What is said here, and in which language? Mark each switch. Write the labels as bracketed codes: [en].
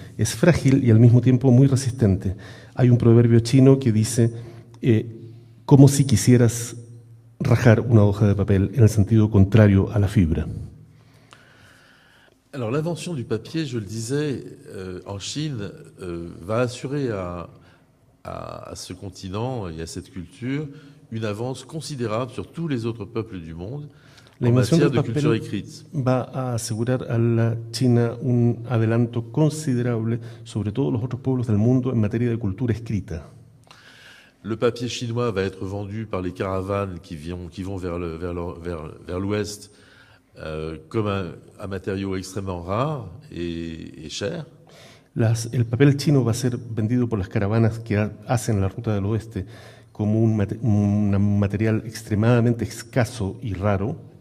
[es] Es frágil y al mismo tiempo muy resistente. Hay un proverbio chino que dice, como si quisieras rajar una hoja de papel, en el sentido contrario a la fibra. [fr] Alors l'invention du papier, je le disais, en Chine, va assurer à ce continent et à cette culture une avance considérable sur tous les autres peuples du monde en matière de culture écrite. [es] Va a asegurar a la China un adelanto considerable sobre todos los otros pueblos del mundo en materia de cultura escrita. [fr] Le papier chinois va être vendu par les caravanes qui vont vers l'ouest comme un matériau extrêmement rare et cher. [es] El papel chino va a ser vendido por las caravanas que hacen la ruta del oeste como un material extremadamente escaso y caro.